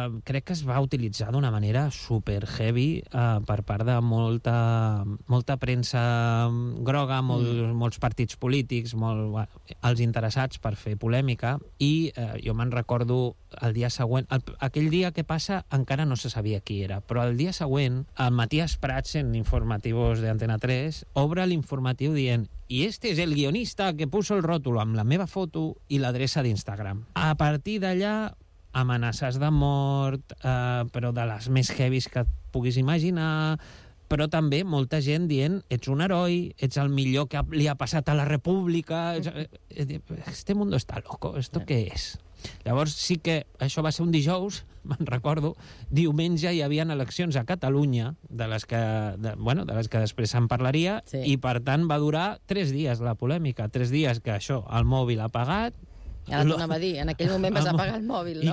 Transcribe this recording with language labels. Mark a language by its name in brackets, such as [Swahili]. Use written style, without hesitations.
[Catalan] crec que es va utilitzar d'una manera super heavy per part de molta premsa groga, molts partits polítics, els interessats per fer polèmica, i jo me'n recordo el dia següent, aquell dia que passa encara no se sabia qui era, però el dia següent el Matías Prats en Informativos de Antena 3 obre l'informatiu dient i este és el guionista [Spanish] que puso el ròtulo [Catalan] amb la meva foto i l'adreça d'Instagram. A partir d'allà, amenaces de mort, però de les més heavies que et puguis imaginar, però també molta gent dient ets un heroi, ets el millor que li ha passat a la república. [Spanish] Este mundo está loco, ¿esto qué es? [Catalan] Llavors sí que això va ser un dijous, me'n recordo, diumenge hi havia eleccions a Catalunya, de les que després se'n parlaria, sí. I per tant va durar 3 dies la polèmica, 3 dies que això, el mòbil ha apagat... Ara t'ho anava a dir, en aquell moment vas apagar el mòbil, no?